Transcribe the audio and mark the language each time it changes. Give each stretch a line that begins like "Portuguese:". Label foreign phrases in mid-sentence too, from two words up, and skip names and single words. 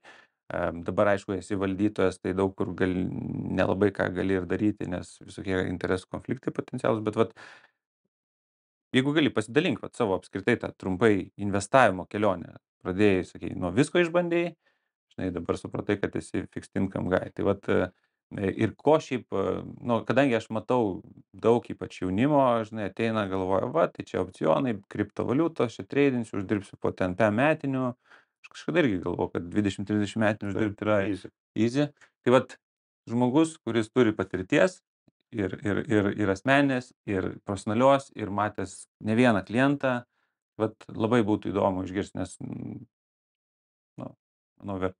Lithuanian: Dabar, aišku, esi valdytojas, tai daug kur nelabai ką gali ir daryti, nes visokie interesų konfliktai potencialūs, bet vat, jeigu gali pasidalink vat, savo apskritai tą trumpai investavimo kelionę. Pradėjai, sakai, nuo visko išbandėjai, žinai, dabar supratai, kad esi
English: fixed income guy.
Lithuanian: Tai vat, ir ko šiaip, nu, kadangi aš matau daug ypač jaunimo, žinai, ateina, galvoja, va, tai čia opcionai, kriptovaliutos, čia treidinsiu, uždirbsiu po ten metinių. Aš kažkada irgi galvoju, kad 20-30 metinių uždirbti yra Easy. easy. Tai vat, žmogus, kuris turi patirties ir asmeninės, ir profesionalios, ir matęs ne vieną klientą, vat labai būtų įdomu išgirsti, nes, nu, manau, verta.